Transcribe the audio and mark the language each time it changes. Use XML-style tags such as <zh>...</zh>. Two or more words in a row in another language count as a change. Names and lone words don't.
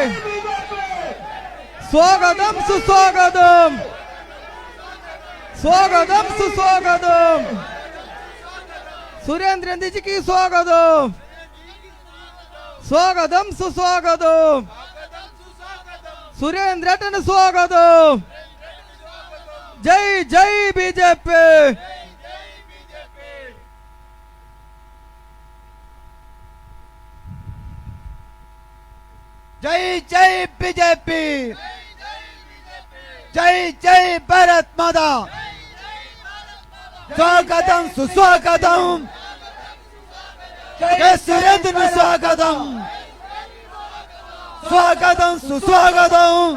<ml>സ്വാഗതം സുസ്വാഗതം, സ്വാഗതം സുസ്വാഗതം. സുരേന്ദ്രൻ ജിക്ക് സ്വാഗതം, സ്വാഗതം സുസ്വാഗതം. സുരേന്ദ്രേട്ടന് സ്വാഗതം.</ml> <hi>जय जय बीजेपी. जय जय बीजेपी, जय जय भारत माता. स्वागतम सुस्वागतम, जय सुरेंद्र स्वागतम, स्वागतम सुस्वागतम.</hi>